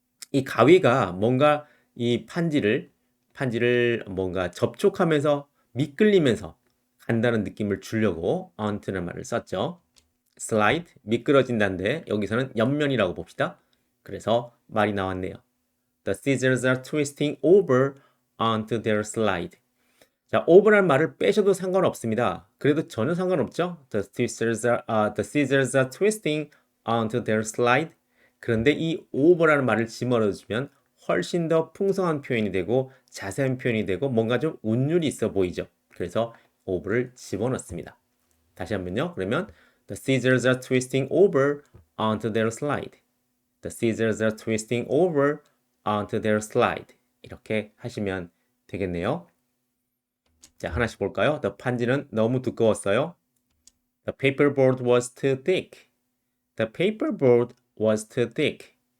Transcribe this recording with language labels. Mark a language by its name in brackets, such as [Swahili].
[Korean] 이 가위가 뭔가 이 판지를 뭔가 접촉하면서 미끌리면서 간다는 느낌을 주려고 onto라는 말을 썼죠. slide, 미끄러진다는데 여기서는 옆면이라고 봅시다. 그래서 말이 나왔네요. [English] The scissors are twisting over onto their slide. [Korean] 자, over란 말을 빼셔도 상관없습니다. 그래도 전혀 상관없죠. [English] The scissors are twisting onto their slide. [Korean] 그런데 이 over라는 말을 집어넣어주면 훨씬 더 풍성한 표현이 되고 자세한 표현이 되고 뭔가 좀 운율이 있어 보이죠. 그래서 over를 집어넣습니다. 다시 한번요. 그러면 [English] The scissors are twisting over onto their slide. The scissors are twisting over onto their slide. [Korean] 이렇게 하시면 되겠네요. 자, 하나씩 볼까요? The 판지는 너무 두꺼웠어요. [English] The paperboard was too thick. The paperboard was too thick.